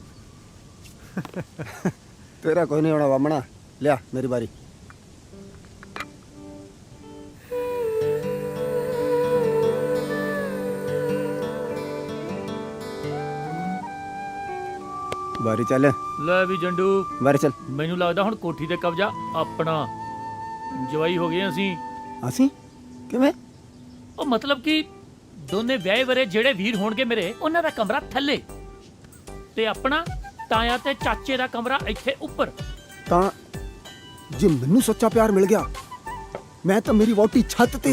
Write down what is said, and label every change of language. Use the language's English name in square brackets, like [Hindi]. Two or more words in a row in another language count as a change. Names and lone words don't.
[Punjabi] ਤੇਰਾ ਕੋਈ ਨਹੀਂ ਹੋਣਾ ਬਾਮਣਾ। ਲਿਆ ਮੇਰੀ ਬਾਰੀ। ਬਾਰੀ ਚੱਲ। ਲੈ ਵੀ ਜੰਡੂ, ਬਾਰੀ ਚੱਲ। ਮੈਨੂੰ ਲੱਗਦਾ ਹੁਣ ਕੋਠੀ ਤੇ ਕਬਜ਼ਾ ਆਪਣਾ। ਜਵਾਈ ਹੋ ਗਏ ਅਸੀਂ। ਅਸੀਂ ਕਿਵੇਂ? ਉਹ ਮਤਲਬ ਕਿ ਦੋਨੇ ਵਿਆਹੇ ਵਰੇ ਜਿਹੜੇ ਵੀਰ ਹੋਣਗੇ ਮੇਰੇ, ਉਹਨਾਂ ਦਾ ਕਮਰਾ ਥੱਲੇ ਤੇ ਆਪਣਾ ਤਾਇਆ ਤੇ ਚਾਚੇ ਦਾ ਕਮਰਾ ਇੱਥੇ ਉੱਪਰ। ਤਾਂ ਜੇ ਮੈਨੂੰ ਸੱਚਾ ਪਿਆਰ ਮਿਲ ਗਿਆ, ਮੈਂ ਤਾਂ ਮੇਰੀ ਵੋਟੀ ਛੱਤ ਤੇ